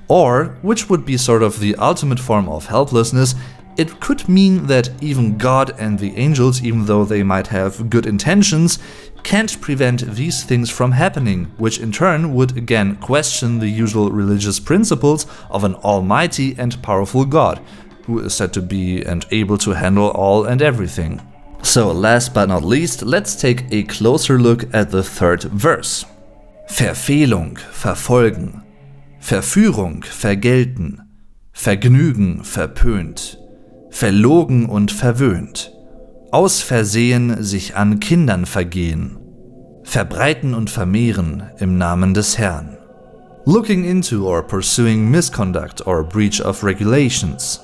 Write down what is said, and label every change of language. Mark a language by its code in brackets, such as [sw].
[en] Or, which would be sort of the ultimate form of helplessness, it could mean that even God and the angels, even though they might have good intentions, can't prevent these things from happening, which in turn would again question the usual religious principles of an almighty and powerful God, who is said to be and able to handle all and everything. So last but not least, let's take a closer look at the third verse. [de] Verfehlung, verfolgen, Verführung, vergelten, Vergnügen, verpönt, verlogen und verwöhnt, aus Versehen sich an Kindern vergehen, verbreiten und vermehren im Namen des Herrn. [en] Looking into or pursuing misconduct or breach of regulations.